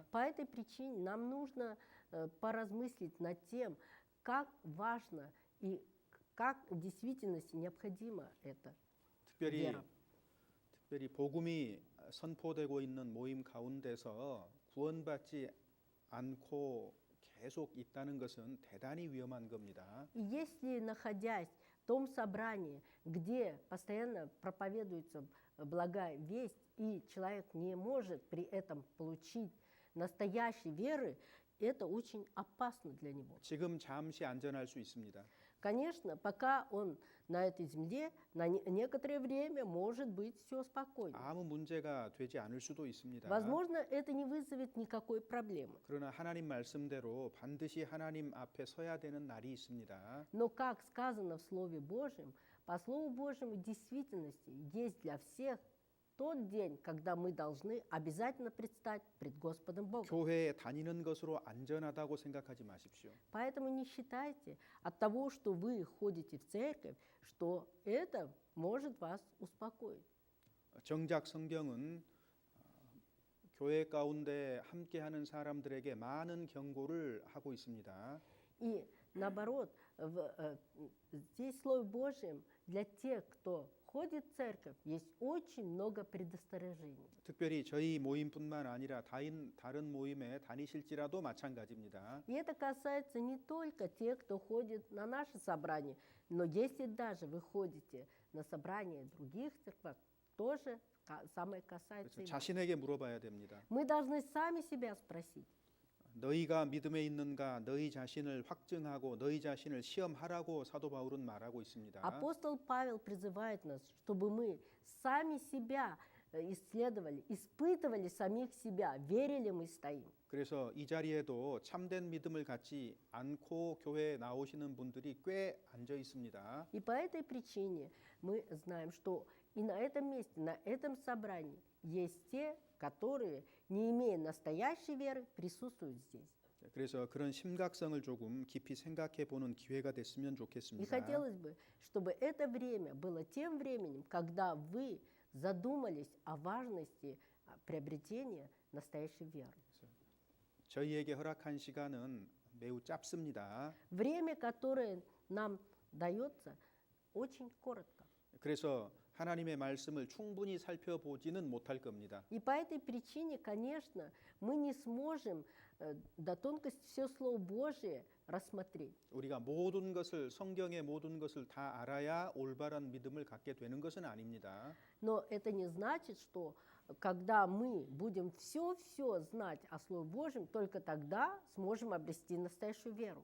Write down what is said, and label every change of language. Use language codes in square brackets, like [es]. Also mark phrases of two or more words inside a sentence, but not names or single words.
[ru] По этой причине нам нужно поразмыслить над тем, как важно и как в действительности необходимо это. [ko] 특별히 복음이 선포되고 있는 모임 가운데서 구원받지 않고 계속 있다는 것은 대단히 위험한 겁니다. [ru] И если, находясь в том собрании, где постоянно проповедуется благая весть, и человек не может при этом получить настоящей веры, это очень опасно для него. [ko] 지금 잠시 안전할 수 있습니다. [ru] Конечно, пока он на этой земле, на некоторое время может быть все спокойно. [ko] 아무 문제가 되지 않을 수도 있습니다. [ru] Возможно, это не вызовет никакой проблемы. [ko] 그러나 하나님 말씀대로 반드시 하나님 앞에 서야 되는 날이 있습니다. [ru] Но, как сказано в Слове Божьем, по Слову Божьему в действительности есть для всех тот день, когда мы должны обязательно предстать пред Господом Богом. [ko] 교회에 다니는 것으로 안전하다고 생각하지 마십시오. [ru] Поэтому не считайте от того, что вы ходите в церковь, что это может вас успокоить. [ko] 정작 성경은 교회 가운데 함께하는 사람들에게 많은 경고를 하고 있습니다. [ru] И наоборот, здесь в Слове Божьем для тех, кто ходит в церковь, есть очень много предостережений. [ko] 특별히 저희 모임뿐만 아니라 다른 모임에 다니실지라도 마찬가지입니다. [ru] И это касается не только тех, кто ходит на наше собрание, но если даже вы ходите на собрания других церквей, тоже самое касается [ko] 그래서 [ru] и вас. [ko] 자신에게 물어봐야 됩니다. [ru] Мы должны сами себя спросить, [ko] 너희가 믿음에 있는가 너희 자신을 확증하고 너희 자신을 시험하라고 사도 바울은 말하고 있습니다. [ru] апостол Павел призывает нас, чтобы мы сами себя исследовали, испытывали самих себя, верили мы стоим. [ko] 그래서 이 자리에도 참된 믿음을 갖지 않고 교회에 나오시는 분들이 꽤 앉아 있습니다. [ru] И по этой причине мы знаем, что и на этом месте, на этом собрании есть те, которые, не имея настоящей веры, присутствуют здесь. [ko] 그래서 그런 심각성을 조금 깊이 생각해 보는 기회가 됐으면 [ru] И [ko] 좋겠습니다. [ru] хотелось бы, чтобы это время было тем временем, когда вы задумались о важности приобретения настоящей веры. [ko] 저희에게 허락한 시간은 매우 짧습니다. [ru] Время, которое нам дается, очень коротко. [ko] 그래서 하나님의 말씀을 충분히 살펴보지는 못할 겁니다. [ru] И по этой причине, конечно, мы не сможем до тонкости все Слово Божие рассмотреть. [ko] 우리가 모든 것을 성경의 모든 것을 다 알아야 올바른 믿음을 갖게 되는 것은 아닙니다. [ru] Но это не значит, что когда мы будем все знать о Слове Божьем, только тогда сможем обрести настоящую веру.